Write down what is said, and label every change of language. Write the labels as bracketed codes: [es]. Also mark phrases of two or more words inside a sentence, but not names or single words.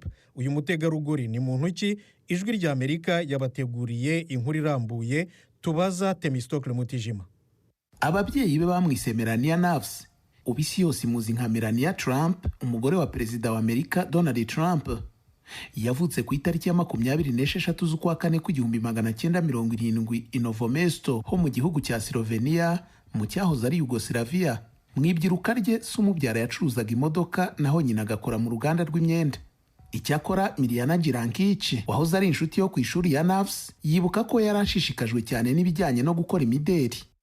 [rw] Uyu mutegarugori ni muntu ki? Ijwi rya Amerika yabateguriye inkuru irambuye, tubaza Temistocle Mutijima. Ababyeyi be bamwise Melania Nafs, ubisi yose muzi nka Melania Trump, umugore wa Perezida wa Amerika Donald Trump. Yavutse ku itariki ya 26 z'ukwa kane ku 1970 i Novo Mesto ho mu gihugu cya Slovenia mu cyahoze ari Yugoslavia. Mwibyiruka rye sumubyara yacuruzaga imodoka naho nyina agakora mu ruganda rw'imyenda. Icyakora Miliana Girankic wahoze ari inshuti yo ku ishuri ya Nafs yibuka ko yarashishikajwe cyane n'ibijyanye no gukora imideri.